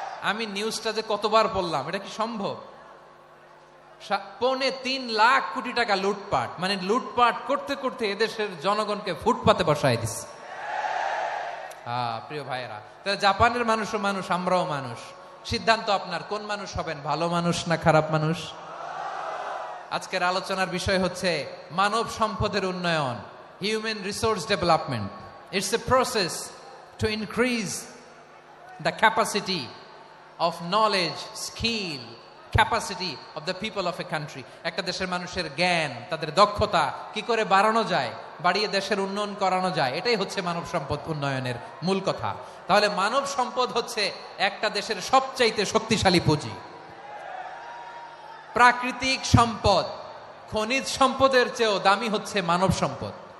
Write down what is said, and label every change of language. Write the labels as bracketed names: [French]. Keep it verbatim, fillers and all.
[Bangla] আমি নিউজটা যে কতবার পড়লাম, এটা কি সম্ভব? পৌনে তিন লাখ কোটি টাকা লুটপাট, মানে লুটপাট করতে করতে এদেশের জনগণকে ফুটপাতে বসায় দিচ্ছে। হ্যাঁ প্রিয় ভাইয়েরা, তাহলে জাপানের মানুষও মানুষ, আমরাও মানুষ। সিদ্ধান্ত আপনার, কোন মানুষ হবেন, ভালো মানুষ না খারাপ মানুষ? আজকের আলোচনার বিষয় হচ্ছে মানব সম্পদের উন্নয়ন, human resource development. [English] It's a process to increase the capacity of knowledge, skill, capacity of the people of a country. [Bangla] একটা দেশের মানুষের জ্ঞান, তাদের দক্ষতা কি করে বাড়ানো যায়, বাড়িয়ে দেশের উন্নয়ন করানো যায়, এটাই হচ্ছে মানব সম্পদ উন্নয়নের মূল কথা। তাহলে মানব সম্পদ হচ্ছে একটা দেশের সবচাইতে শক্তিশালী পুঁজি। প্রাকৃতিক সম্পদ, খনিজ সম্পদের চেয়েও দামি হচ্ছে মানব সম্পদ।